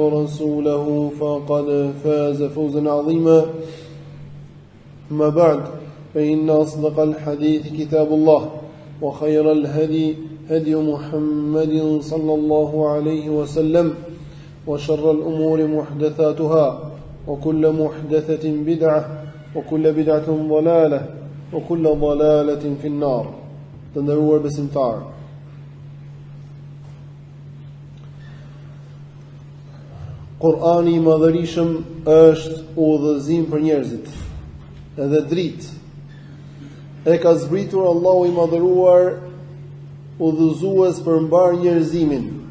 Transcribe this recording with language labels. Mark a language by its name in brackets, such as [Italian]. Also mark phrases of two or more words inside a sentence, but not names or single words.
[Arabic] ورسوله فقد فاز فوزا عظيما أما بعد فإن أصدق الحديث كتاب الله وخير الهدي هدي محمد صلى الله عليه وسلم وشر الأمور محدثاتها وكل محدثة بدعة وكل بدعة ضلالة وكل ضلالة في النار. [Albanian] Të nderuar besimtarë, Kur'ani I madhërisëm është udhëzim për njerëzit, edhe dritë. E ka zbritur Allahu I madhëruar udhëzues për mbar njerëzimin.